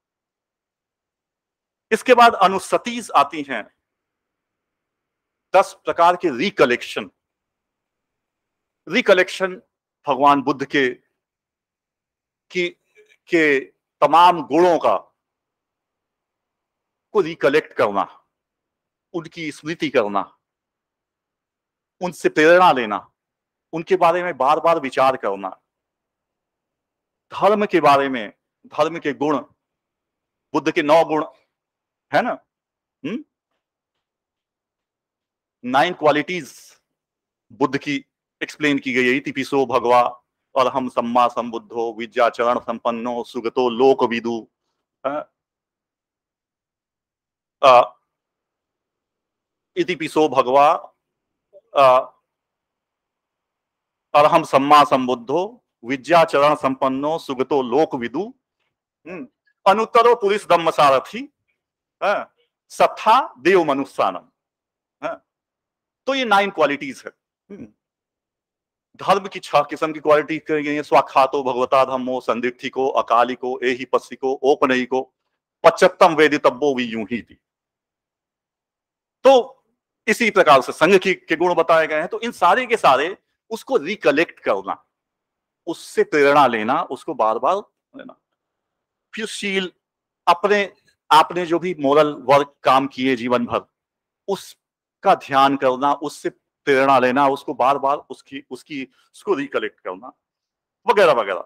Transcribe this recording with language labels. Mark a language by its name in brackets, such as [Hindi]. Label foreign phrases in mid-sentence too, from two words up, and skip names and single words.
[Hindi] इसके बाद अनुसतीज आती हैं, 10 प्रकार के रिकलेक्शन भगवान बुद्ध के तमाम गुणों को रिकलेक्ट करना, उनकी स्मृति करना, उनसे प्रेरणा लेना, उनके बारे में बार बार विचार करना, धर्म के बारे में, धर्म के गुण, बुद्ध के 9 गुण है ना, 9 क्वालिटीज बुद्ध की एक्सप्लेन की गई है। [Pali] इतिपिसो भगवा और हम सम्मा संबुद्धो विद्याचरण संपन्नो सुगतो लोक विदु, इतिपिसो भगवा और हम सम्मा संबुद्धो विद्याचरण संपन्नो सुगतो लोक विदु, अनुत्तरो पुरुष धम्म सारथी, सत्था देव मनुष्यानम। [Hindi] तो ये 9 क्वालिटीज है। धर्म की 6 किस्म की क्वालिटी कही गई है। [Pali] स्वाखातो भगवता धम्मो संदिग्धिको अकालिको एहि पस्सिको औपनयिको पच्चत्तम वेदितव्यो वियूही थी। [Hindi] तो इसी प्रकार से संघ के गुण बताए गए हैं। तो इन सारे के सारे उसको रिकलेक्ट करना, उससे प्रेरणा लेना, उसको बार बार लेना। फिर शील, आपने जो भी [English] moral work [Hindi] काम किए जीवन भर, उसका ध्यान करना, उससे प्रेरणा लेना, उसको बार बार उसको रिकलेक्ट करना, वगैरह वगैरह।